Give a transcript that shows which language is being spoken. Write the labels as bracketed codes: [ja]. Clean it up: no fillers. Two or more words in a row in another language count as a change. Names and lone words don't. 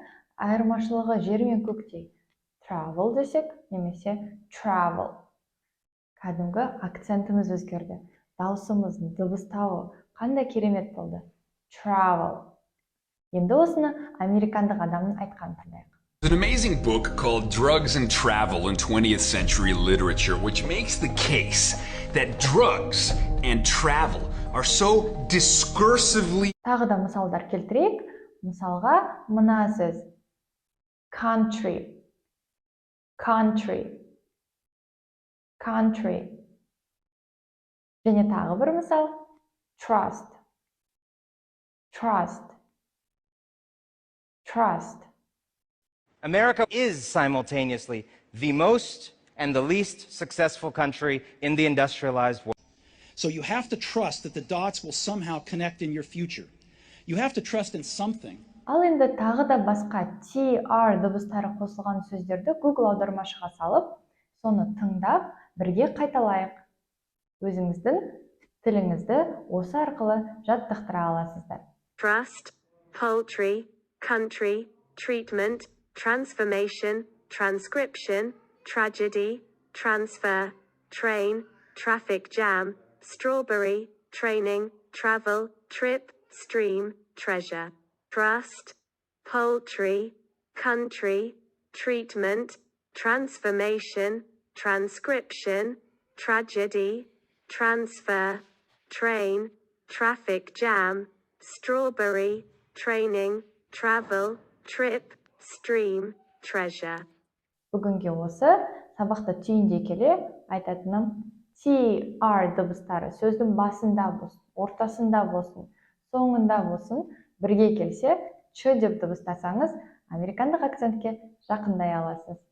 [kk] Айырмашылығы жер мен көктей. Travel десек, немесе travel. Кәдімгі акцентіміз өзгерді. Даусымыздың дыбыстауы қандай керемет болды. Travel. Енді осыны американдық адамның айтқанын тыңдайық. [en] There's an amazing book called Drugs and Travel in 20th Century Literature, which makes the case that drugs and travel are so discursively... [kk] Тағы да мысалдар келтірейік. Мысалға, мына сөз. Country. Және тағы бір мысал. Trust. [en] America is simultaneously the most and the least successful country in the industrialized world. So you have to trust that the dots will somehow connect in your future. You have to trust in something. [kk] Ал енді тағы да басқа TR дыбыстары қосылған сөздерді Google аудармашыға салып, соны тыңдап, бірге қайталайық. Өзіңіздің тіліңізді осы арқылы жаттықтыра аласыздар. [en] Trust, poultry, country, treatment, transformation, transcription, tragedy, transfer, train, traffic jam, strawberry, training, travel, trip, stream, treasure. Trust, poultry, country, treatment, transformation, transcription, tragedy, transfer, train, traffic jam, strawberry, training, travel, trip, stream, treasure. [kk] Бүгінге осы сабақты түйіндей келе айтатыным TR дыбыстары сөздің басында болсын, ортасында болсын, соңында болсын, бірге келсе, Ч деп дыбыстасаңыз, американдық акцентке жақындай аласыз.